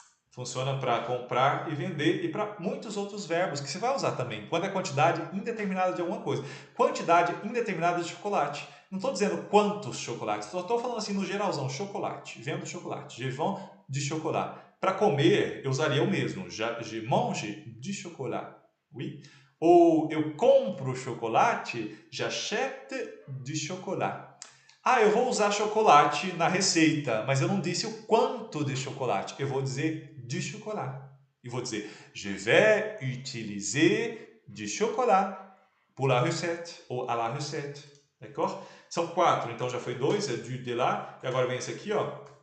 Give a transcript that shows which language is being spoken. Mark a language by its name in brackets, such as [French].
[Portuguese] Funciona para comprar e vender e para muitos outros verbos que você vai usar também. Quando é quantidade indeterminada de alguma coisa. Quantidade indeterminada de chocolate. Não estou dizendo quantos chocolates, só estou falando assim no geralzão, chocolate. Vendo chocolate. [French] Je vends du chocolat. [Portuguese] Para comer, eu usaria o mesmo. [French] Je mange du chocolat. Oui. [Portuguese] Ou eu compro chocolate, [French] j'achète du chocolat. [Portuguese] Ah, eu vou usar chocolate na receita, mas eu não disse o quanto de chocolate. Eu vou dizer [French] du chocolat. [Portuguese] E vou dizer, [French] je vais utiliser du chocolat pour la recette [Portuguese] ou à la recette. [French] D'accord? [Portuguese] São 4, então já foi 2, é du, de lá. E agora vem esse aqui, ó.